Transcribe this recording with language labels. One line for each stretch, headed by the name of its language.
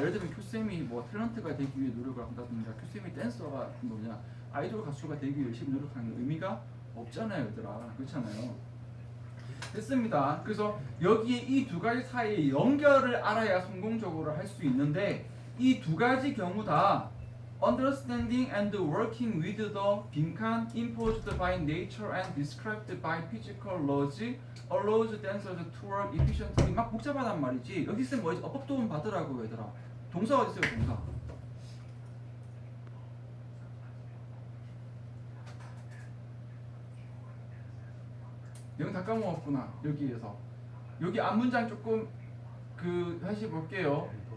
Korean: 예를 들면 큐쌤이 뭐 탤런트가 되기 위해 노력을 한다든가 큐쌤이 댄서가 뭐냐 아이돌 가수가 되기 위해 열심히 노력하는 건 의미가 없잖아요, 얘들아. 그렇잖아요. 됐습니다. 그래서 여기에 이 두 가지 사이의 연결을 알아야 성공적으로 할 수 있는데 이 두 가지 경우 다
English: understanding and working with the 빈칸 imposed by nature and described by physical laws allows dancers to work efficiently.
Korean: 막 복잡하단 말이지. 여기 있으면 뭐지? 어법 도움 받으라고 얘들아. 동사 어디 있어요? 동사. 여기 다 까먹었구나. 여기에서. 여기 앞문장 조금 그 다시 볼게요.